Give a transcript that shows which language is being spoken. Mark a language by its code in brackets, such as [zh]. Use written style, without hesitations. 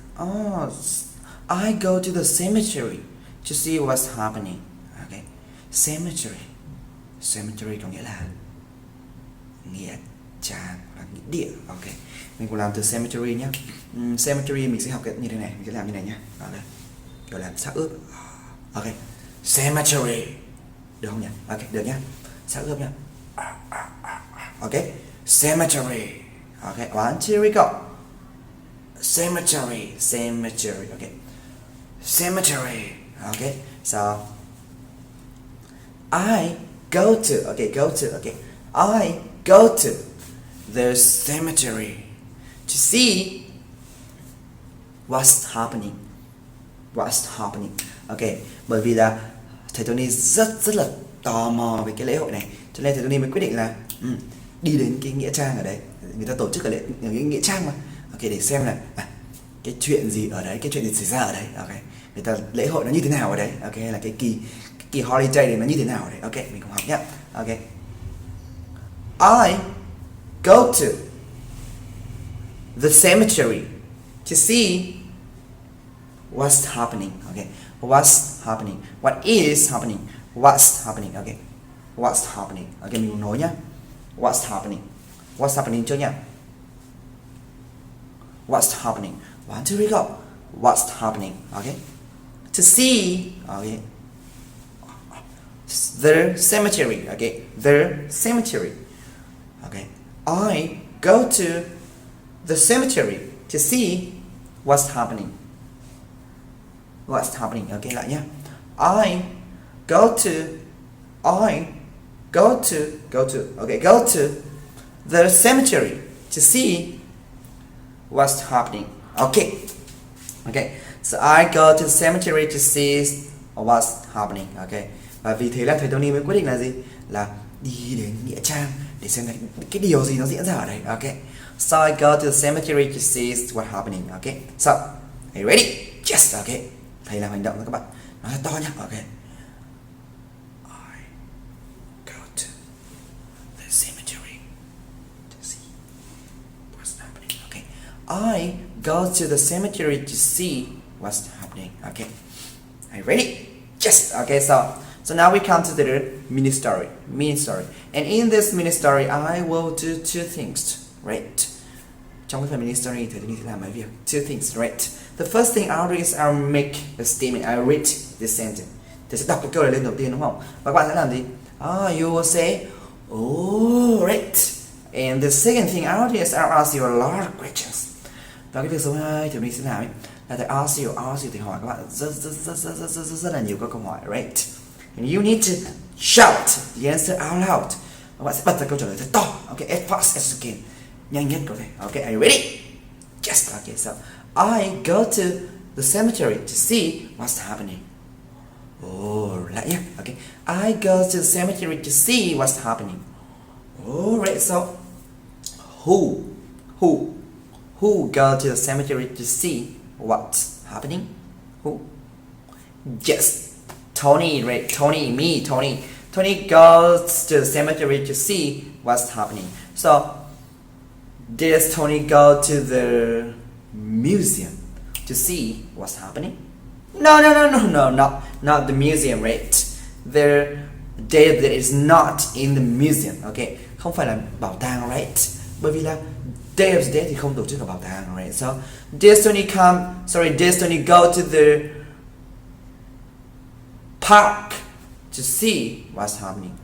[en] Oh, I go to the cemetery to see what's happening. Okay. Cemetery. [vi] Cemetery có nghĩa là nghĩa trang và nghĩa địa. Ok. Mình cùng làm từ cemetery nhé. Cemetery mình sẽ học cái như thế này, mình sẽ làm như này nhé. Đó là kiểu làm xác ướp. Ok. Cemetery. Được không nhỉ? Ok, được nhá. Xác ướp nhá. Ok. Cemetery. [en] Ok, 1, 2, 3 go. Cemetery. Cemetery. Ok. Cemetery. Ok. So I go to. Okay, go to. Okay. I go to the cemetery to see what's happening. What's happening. [vi] Ok, bởi vì là thầy Tony rất là tò mò về cái lễ hội này, cho nên thầy Tony mới quyết định là đi đến cái nghĩa trang ở đấy. Người ta tổ chức ở cái nghĩa trang mà. Ok, để xem là cái chuyện gì ở đấy, cái chuyện gì xảy ra ở đấy. Ok, người ta lễ hội nó như thế nào ở đấy. Ok, là cái kỳ holiday này nó như thế nào ở đấy. Ok, mình cùng học nhé. [en] Ok, I go to the cemetery to see what's happening. Okay, what's happening, what is happening, what's happening. Okay, what's happening. Ok, [vi] mình cùng nói nhá. [en] What's happening. What's happening [vi] trước nhá. [en] What's happening. 1, 2, 3 go. What's happening. Okay, to see. Okay, the cemetery. Okay, the cemetery. Okay, I go to the cemetery to see what's happening. What's happening. Okay, [vi] lại nhá. [en] I go to. Okay, go to the cemetery to see what's happening. Okay. Okay, so I go to the cemetery to see what's happening. [vi] Okay, và vì thế là thầy Tony mới quyết định là gì? Là đi đến nghĩa trang để xem cái điều gì nó diễn ra ở đây. [en] Okay, so I go to the cemetery to see what's happening. Okay, so are you ready? Yes. [vi] Okay, thầy làm hành động cho các bạn, nói to nhá. [en] Okay, I go to the cemetery to see what's happening. Okay, I go to the cemetery to see what's happening. Okay, are you ready? Yes. Okay, so now we come to the mini story. And in this mini story, I will do two things, right? [vi] Trong cái phần mini story thì tôi sẽ làm mấy việc. [en] Two things, right? The first thing I'll do is I'll make a statement. I'll read this sentence. [vi] Tôi sẽ đọc cái câu này lên đầu tiên, đúng không? Và các bạn sẽ làm gì? [en] You will say, oh, right. And the second thing I'll do is I'll ask you a lot of questions. [vi] Và cái việc số 2 thì mình sẽ làm ấy là thầy [en] ask you [vi] thì hỏi các bạn rất là nhiều các câu hỏi, right? [en] And you need to shout the answer out loud. [vi] Các bạn sẽ bật ra câu trả lời thật to. [en] Okay, as fast as you can. [vi] Nhanh nhất có thể. [en] Okay, are you ready? Yes. Okay, so I go to the cemetery to see what's happening. [vi] Lại nhé. [en] Okay, I go to the cemetery to see what's happening. Alright, so who go to the cemetery to see what's happening? Who? Yes, Tony, right? Tony goes to the cemetery to see what's happening. So, does Tony go to the museum to see what's happening? No, not the museum, right? There is not in the museum. [vi] Okay, không phải là bảo tàng, right? Bởi vì là Day of the Dead thì không tổ chức ở bảo tàng, right? [en] So, does Tony go to the park to see what's happening?